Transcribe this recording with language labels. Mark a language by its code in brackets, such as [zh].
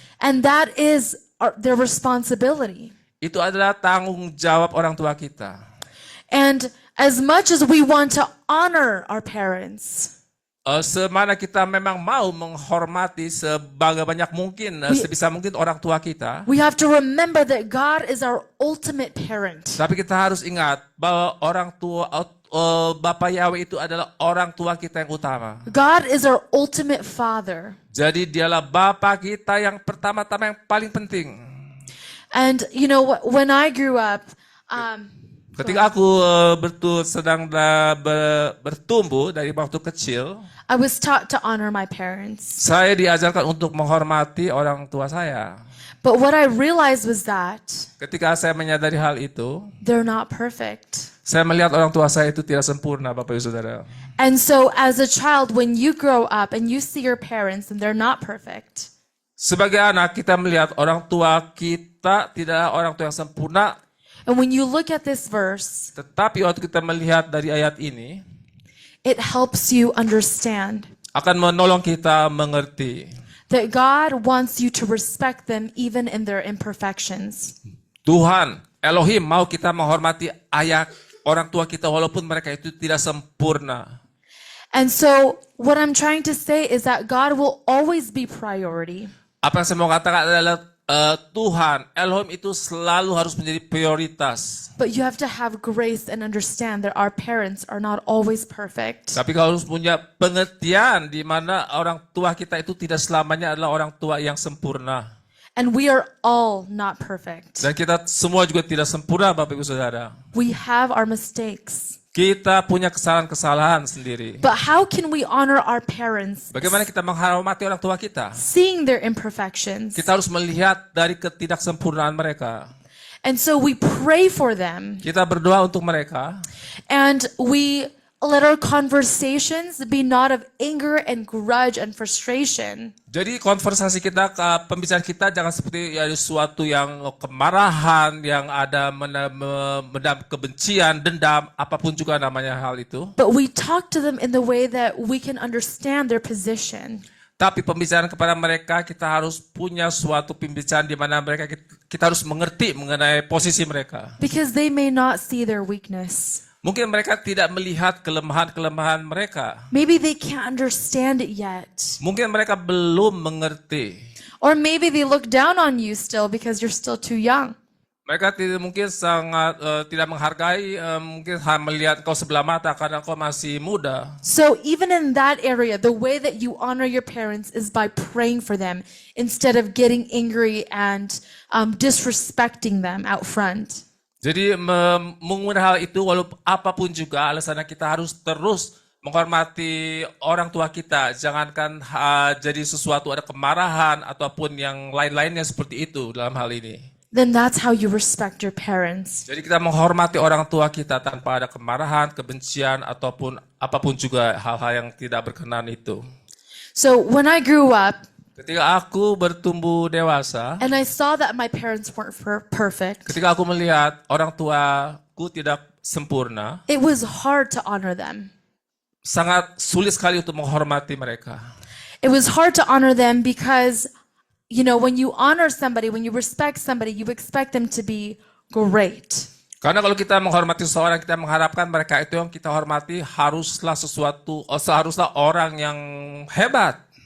[en] And that is their responsibility. [id] Itu adalah tanggung jawab orang tua kita. [en] And as much as we want to honor our parents, [id] Semana kita memang mau menghormati sebanyak mungkin, sebisa mungkin orang tua kita. [en] we have to remember that God is our ultimate parent. [id] Tapi kita harus ingat bahwa orang tua, Bapa Yahweh itu adalah orang tua kita yang utama. [en] God is our ultimate father. [id] Jadi dialah Bapa kita yang pertama-tama yang paling penting. [en] And you know, when I grew up, [id] Ketika aku sedang bertumbuh dari waktu kecil, [en] I was taught to honor my parents. [id] saya diajarkan untuk menghormati orang tua saya. [en] But what I realized was that [id] Ketika saya menyadari hal itu, [en] they're not perfect. [id] saya melihat orang tua saya itu tidak sempurna, Bapak Ibu Saudara. [en] And so as a child, when you grow up and you see your parents and they're not perfect, [id] Sebagai anak, kita melihat orang tua kita tidaklah orang tua yang sempurna, [en] and when you look at this verse, [id] tetapi waktu kita melihat dari ayat ini, [en] it helps you understand [id] akan menolong kita mengerti [en] that God wants you to respect them even in their imperfections. [id] Tuhan, Elohim mau kita menghormati ayah orang tua kita walaupun mereka itu tidak sempurna. [en] And so what I'm trying to say is that God will always be priority. [id] Apa yang saya mau katakan adalah Tuhan, Elohim itu selalu harus menjadi prioritas. [en] But you have to have grace and understand that our parents are not always perfect. [id] Tapi kalau harus punya pengertian di mana orang tua kita itu tidak selamanya adalah orang tua yang sempurna. [en] And we are all not perfect. [id] Dan kita semua juga tidak sempurna, Bapak Ibu Saudara. [en] We have our mistakes. [id] Kita punya kesalahan-kesalahan sendiri. [en] But how can we honor our parents, [id] Bagaimana kita menghormati orang tua kita? [en] seeing their imperfections? [id] Kita harus melihat dari ketidaksempurnaan mereka. [en] And so we pray for them, [id] Kita berdoa untuk mereka. [en] and we let our conversations be not of anger and grudge and frustration, [id] Jadi konversasi kita, pembicaraan kita jangan seperti ya, sesuatu yang kemarahan, yang ada mendam kebencian, dendam, apapun juga namanya hal itu. [en] but we talk to them in the way that we can understand their position. [id] Tapi pembicaraan kepada mereka, kita harus punya suatu pembicaraan di mana mereka kita harus mengerti mengenai posisi mereka. [en] Because they may not see their weakness. [id] Mungkin mereka tidak melihat kelemahan-kelemahan mereka. [en] Maybe they can't understand it yet. [id] Mungkin mereka belum mengerti. [en] Or maybe they look down on you still because you're still too young. [id] Mereka mungkin sangat tidak menghargai, mungkin melihat kau sebelah mata karena kau masih muda. [en] So even in that area, the way that you honor your parents is by praying for them instead of getting angry and disrespecting them out front. [id] Jadi menggunakan hal itu walaupun apapun juga alasannya kita harus terus menghormati orang tua kita, jangankan jadi sesuatu ada kemarahan ataupun yang lain-lainnya seperti itu dalam hal ini. [en] then that's how you respect your parents. [id] Jadi kita menghormati orang tua kita tanpa ada kemarahan, kebencian ataupun apapun juga hal-hal yang tidak berkenan itu. [en] So when I grew up [id] Ketika aku bertumbuh dewasa, [en] and I saw that my parents weren't perfect, [id] ketika aku melihat orang tuaku tidak sempurna, [en] it was hard to honor them. [id] sangat sulit sekali untuk menghormati mereka. [en] It was hard to honor them because, you know, when you honor somebody, when you respect somebody, you expect them to be great. [id] Karena kalau kita menghormati seseorang, kita mengharapkan mereka itu yang kita hormati seharuslah orang yang hebat.